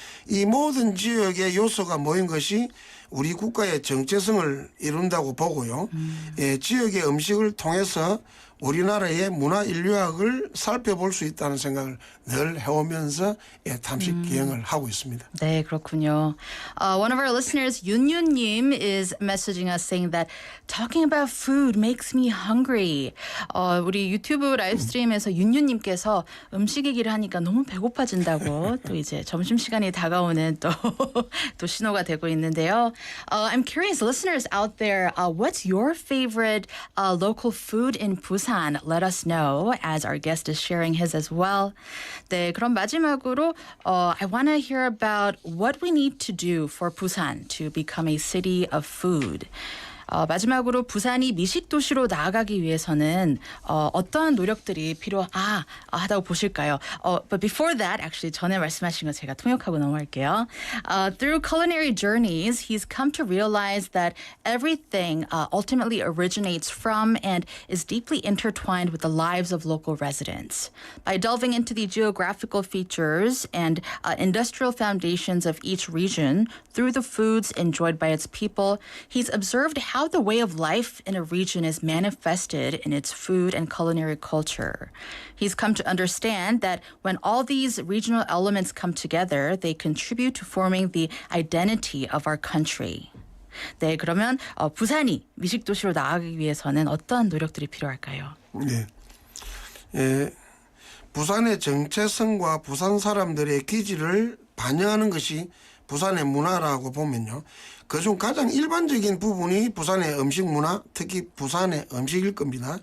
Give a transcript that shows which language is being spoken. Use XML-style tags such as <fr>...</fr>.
<ko>이 모든 지역의 요소가 모인 것이 우리 국가의 정체성을 이룬다고 보고요. 지역의 음식을 통해서 우리나라의 문화 인류학을 살펴볼 수 있다는 생각을 늘 해오면서 탐식 기행을 하고 있습니다. 네, 그렇군요.</ko> <en>One of our listeners, 윤윤님, is messaging us saying that talking about food makes me hungry.</en> <ko>우리 유튜브 라이브 스트림에서 윤윤님께서 음식 얘기를 하니까 너무 배고파진다고 또 이제 점심시간이 다가오는 또 신호가 되고 있는데요.</ko> <en>I'm curious, listeners out there, what's your favorite local food in Busan? Let us know as our guest is sharing his as well.</en> <ko>네, 그럼 마지막으로</ko> <en>I want to hear about what we need to do for Busan to become a city of food.</en> <ko>마지막으로 부산이 미식 도시로 나아가기 위해서는 어떠한 노력들이 필요하다고 보실까요?</ko> <en>But before that, actually</en> <ko>전에 말씀하신 거 제가 통역하고 넘어갈게요.</ko> <en>Through culinary journeys, he's come to realize that everything ultimately originates from and is deeply intertwined with the lives of local residents. By delving into the geographical features and industrial foundations of each region through the foods enjoyed by its people, he's observed how the way of life in a region is manifested in its food and culinary culture. He's come to understand that when all these regional elements come together, they contribute to forming the identity of our country.</en> <ko>네, 그러면 부산이 미식 도시로 나아가기 위해서는 어떤 노력들이 필요할까요? 네, 부산의 정체성과 부산 사람들의 기질을 반영하는 것이 부산의 문화라고 보면요. 그중 가장 일반적인 부분이 부산의 음식 문화, 특히 부산의 음식일 겁니다.</ko>